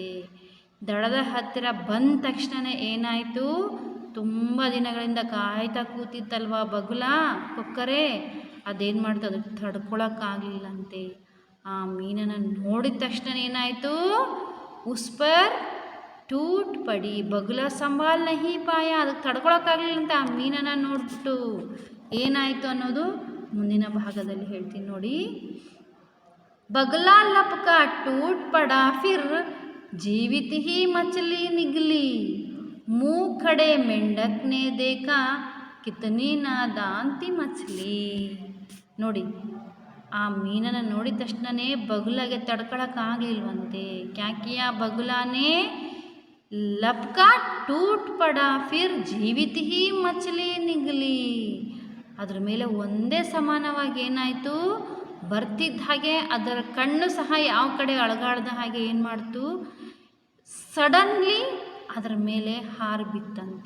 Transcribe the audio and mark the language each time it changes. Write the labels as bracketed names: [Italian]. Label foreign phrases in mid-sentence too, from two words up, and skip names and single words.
[Kannada] ದಡದ ಹತ್ತಿರ ಬಂದ ತಕ್ಷಣ ಏನಾಯಿತು, ತುಂಬ ದಿನಗಳಿಂದ ಕಾಯ್ತಾ ಕೂತಿತ್ತಲ್ವ ಬಗುಲ ಕೊಕ್ಕರೆ, ಅದೇನು ಮಾಡ್ತು, ಅದಕ್ಕೆ ತಡ್ಕೊಳಕ್ಕಾಗಲಿಲ್ಲಂತೆ. ಆ ಮೀನನ್ನು ನೋಡಿದ ತಕ್ಷಣ ಏನಾಯಿತು, [Hindi] उस पर टूट पड़ी, बगुला संभाल नहीं पाया, [Kannada] ಅದಕ್ಕೆ ತಡ್ಕೊಳಕ್ಕಾಗಲಿಲ್ಲಂತೆ. ಆ ಮೀನನ್ನು ನೋಡ್ಬಿಟ್ಟು ಏನಾಯಿತು ಅನ್ನೋದು ಮುಂದಿನ ಭಾಗದಲ್ಲಿ ಹೇಳ್ತೀನಿ ನೋಡಿ. [Hindi] बगला लपका टूट पड़ा फिर जीवित ही मछली निगली, मुँह खड़े मेंढक ने देखा कितनी नादान थी मछली. [Kannada] ನೋಡಿ ಆ ಮೀನನ್ನು ನೋಡಿದ ತಕ್ಷಣವೇ ಬಗುಲಾಗೆ ತಡ್ಕೊಳಕ್ಕಾಗಲಿಲ್ವಂತೆ. [Hindi] क्या किया बगुला ने लपका टूट पड़ा फिर जीवित ही मछली निगली, [Kannada] ಅದ್ರ ಮೇಲೆ ಒಂದೇ ಸಮಾನವಾಗಿ ಏನಾಯಿತು, ಬರ್ತಿದ್ದ ಹಾಗೆ ಅದರ ಕಣ್ಣು ಸಹ ಯಾವ ಕಡೆ ಅಳಗಾಡ್ದ ಹಾಗೆ ಏನು ಮಾಡ್ತು, ಸಡನ್ಲಿ ಅದರ ಮೇಲೆ ಹಾರಿ ಬಿತ್ತಂತೆ.